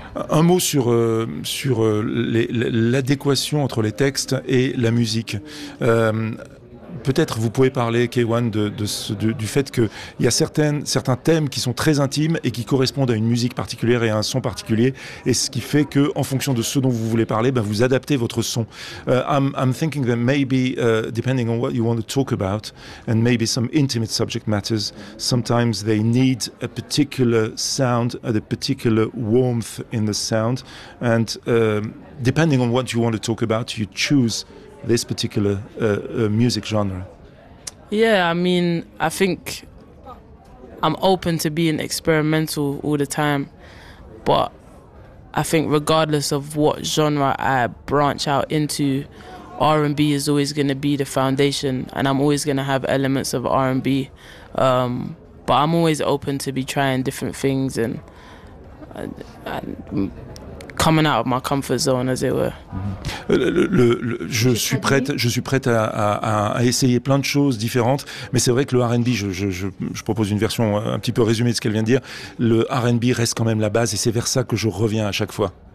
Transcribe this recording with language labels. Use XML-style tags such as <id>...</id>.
<fr>Un mot sur l'adéquation entre les textes et la musique. Peut-être vous pouvez parler, K1, du fait qu'il y a certains thèmes qui sont très intimes et qui correspondent à une musique particulière et à un son particulier, et ce qui fait qu'en fonction de ce dont vous voulez parler, ben vous adaptez votre son.</fr> <en>I'm thinking that maybe, depending on what you want to talk about, and maybe some intimate subject matters, sometimes they need a particular sound, a particular warmth in the sound, and depending on what you want to talk about, you choose this particular music genre. Yeah, I mean, I think I'm open to being experimental all the time, but I think regardless of what genre I branch out into, R&B is always going to be the foundation, and I'm always going to have elements of R&B, but I'm always open to be trying different things and coming out of my comfort zone, as it were.</en> <fr>Je suis prête à essayer plein de choses différentes, mais c'est vrai que le R&B, je propose une version un petit peu résumée de ce qu'elle vient de dire, le R&B reste quand même la base et c'est vers ça que je reviens à chaque fois.</fr>